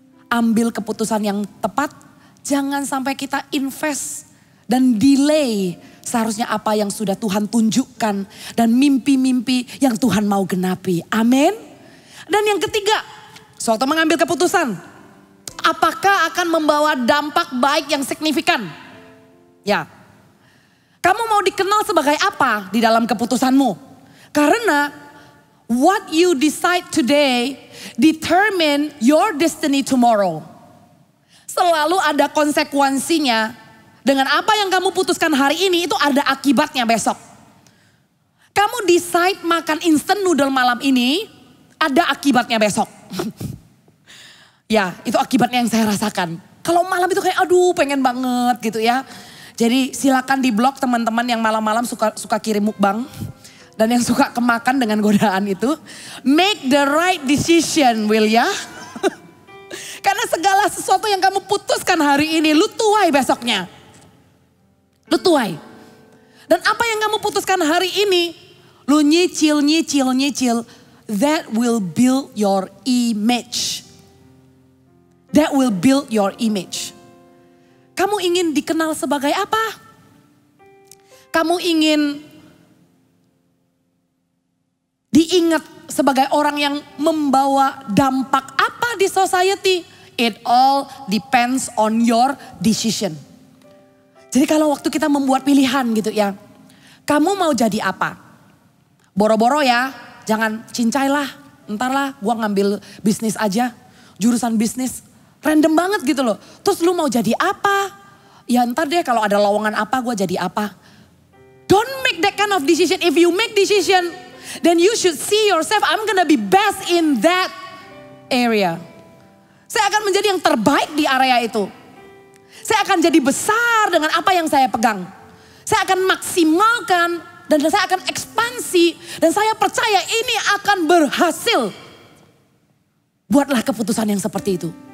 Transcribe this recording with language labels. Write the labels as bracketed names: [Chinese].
[Indonesian] Ambil keputusan yang tepat, jangan sampai kita invest dan delay seharusnya apa yang sudah Tuhan tunjukkan dan mimpi-mimpi yang Tuhan mau genapi. Amin. Dan yang ketiga, suatu mengambil keputusan, apakah akan membawa dampak baik yang signifikan? Ya, kamu mau dikenal sebagai apa di dalam keputusanmu? [English] Karena what you decide today determine your destiny tomorrow. [Indonesian] Selalu ada konsekuensinya dengan apa yang kamu putuskan hari ini itu ada akibatnya besok. Kamu decide makan instant noodle malam ini, ada akibatnya besok. Ya, itu akibatnya yang saya rasakan. Kalau malam itu kayak aduh pengen banget gitu ya. Jadi silakan di blog teman-teman yang malam-malam suka kirim mukbang. Dan yang suka kemakan dengan godaan itu. [English] Make the right decision, [Indonesian] Will ya. Karena segala sesuatu yang kamu putuskan hari ini, lu tuai besoknya. Lu tuai. Dan apa yang kamu putuskan hari ini, lu nyicil, [English] that will build your image. That will build your image. [Indonesian] Kamu ingin dikenal sebagai apa? Kamu ingin diingat sebagai orang yang membawa dampak apa di society? [English] It all depends on your decision. [Indonesian] Jadi kalau waktu kita membuat pilihan gitu ya, kamu mau jadi apa? Boro-boro ya, jangan cincailah, entarlah gua ngambil bisnis aja, jurusan bisnis. Random banget gitu loh. Terus lu mau jadi apa? Ya ntar deh kalau ada lowongan apa gua jadi apa. [English] Don't make that kind of decision. If you make decision, then you should see yourself, I'm gonna be best in that area. [Indonesian] Saya akan menjadi yang terbaik di area itu. Saya akan jadi besar dengan apa yang saya pegang. Saya akan maksimalkan dan saya akan ekspansi. Dan saya percaya ini akan berhasil. Buatlah keputusan yang seperti itu.